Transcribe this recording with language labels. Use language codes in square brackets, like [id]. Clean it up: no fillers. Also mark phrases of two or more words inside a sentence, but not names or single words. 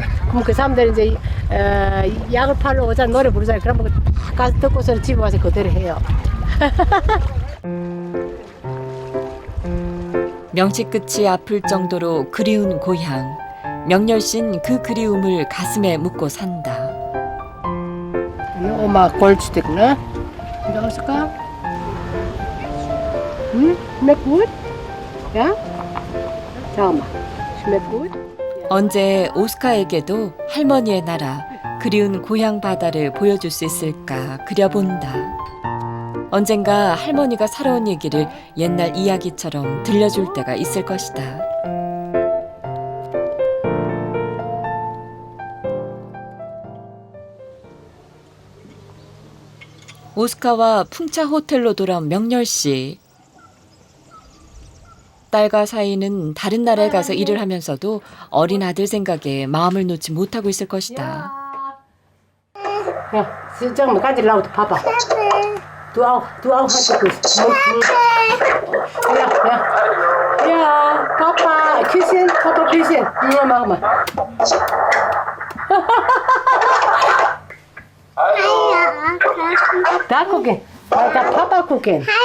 [ko] 그럼 그 사람들 이제 약을 팔러 오자 노래 부르잖아요. 그럼 다 가서 듣고서 집에 와서 그대로 해요. 명치 끝이 아플 정도로 그리운 고향. 명렬씨는 그 그리움을 가슴에 묻고 산다. [de] Oma Goldstück, ne? Und Oskar? Schmeckt gut? Ja? Schau mal. Schmeckt gut? [ko] 언제 오스카에게도 할머니의 나라, 그리운 고향 바다를 보여줄 수 있을까 그려본다. 언젠가 할머니가 살아온 얘기를 옛날 이야기처럼 들려줄 때가 있을 것이다. 오스카와 풍차 호텔로 돌아온 명렬씨. 딸과 사이는 다른 나라에 가서 일을 하면서도 어린 아들 생각에 마음을 놓지 못하고 있을 것이다. [de] Ja, sag mal, kannst du laut, Papa? Du auch hast du Kuss. Ja, Papa, Küsschen, Ja, mach mal. Da gucken, da Papa gucken.